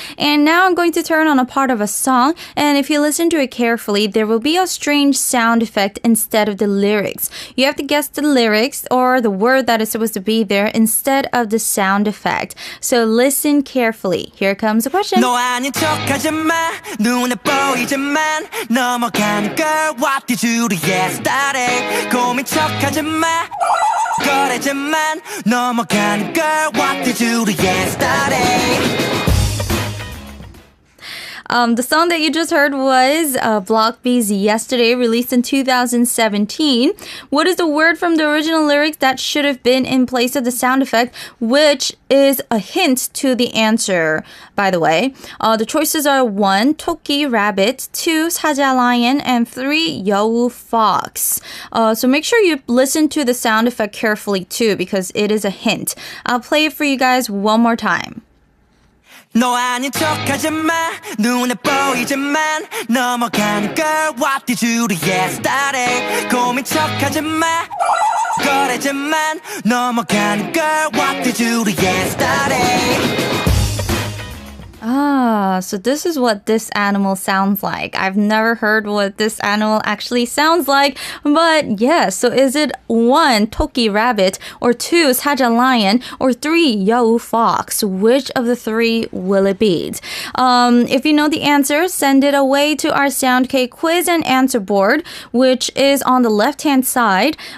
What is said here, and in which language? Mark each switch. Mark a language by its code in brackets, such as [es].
[en] And now I'm going to turn on a part of a song. And if you listen to it carefully, there will be a strange sound effect instead of the lyrics. You have to guess the lyrics or the word that is supposed to be there instead of the sound effect. So listen carefully. Here comes the question. [ko] 너 아닌 척하지 마 눈에 보이지만 넘어가는 걸 [en] What did you do yesterday [ko] 고민 척하지 마 거래지만 넘어가는 걸 [en] What did you do yesterday The song that you just heard was Block B's Yesterday, released in 2017. What is the word from the original lyrics that should have been in place of the sound effect, which is a hint to the answer, by the way? The choices are 1, 토끼, rabbit, 2, 사자, lion, and 3, 여우, fox. So make sure you listen to the sound effect carefully too, because it is a hint. I'll play it for you guys one more time. [ko] 너 아닌 척하지 마 눈에 보이지만 넘어가는 걸 [en] What did you do yesterday [ko] 고민 척하지 마 거래지만 넘어가는 걸 [en] What did you do yesterday So this is what this animal sounds like. I've never heard what this animal actually sounds like, but yes. So is it 1, 토끼 rabbit, or 2, 사자 lion, or 3, 여우 fox? Which of the 3 will it be? If you know the answer, send it away to our SoundK quiz and answer board, which is on the left-hand side.